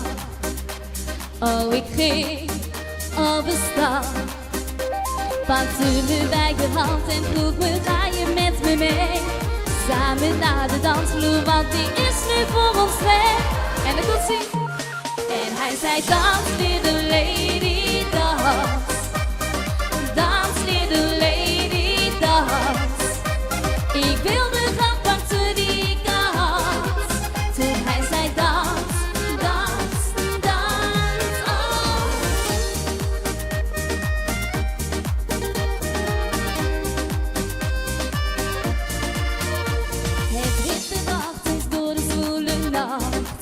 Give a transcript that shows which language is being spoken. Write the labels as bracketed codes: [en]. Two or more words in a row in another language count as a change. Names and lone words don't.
[nl] Oh, ik ging overstag, pakte me bij de hand en vroeg me, ga je met me mee? Samen naar de dansvloer, want die is nu voor ons weg. En dan komt ze. En hij zei, dans [en] little lady, [nl] dans. Dans [en] little lady, [nl] dans. Ik wilde graag pakte die kans. Toen hij zei, dans, dans, dans, oh. Het witte wacht is door de zwoele nacht.